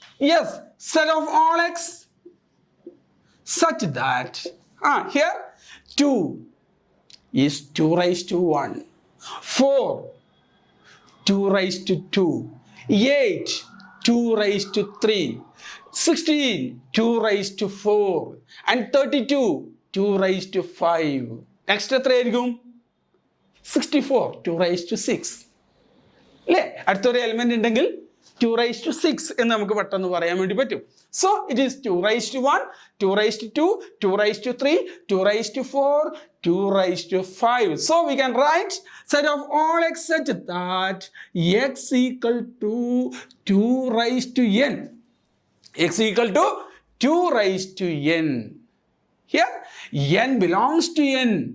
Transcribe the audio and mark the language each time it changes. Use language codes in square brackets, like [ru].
[en] Yes, set of all x such that here 2 is 2 raised to 1, 4 2 raised to 2, 8 2 raised to 3, 16 2 raised to 4 and 32 2 raised to 5. [ml] Next എത്രയായിരിക്കും? [en] 64 2 raised to 6, [ml] അല്ലേ? അടുത്തൊരു element ഉണ്ടെങ്കിൽ [en] 2 raised to 6 [ml] എന്ന് നമുക്ക് പെട്ടെന്ന് പറയാൻ വേണ്ടി പറ്റും. [en] So it is 2 raised to 1, 2 raised to 2, 2 raised to 3, 2 raised to 4, 2 raised to 5. So we can write set of all x such that x equal to 2 raised to n. X equal to 2 raised to n. Here n belongs to n.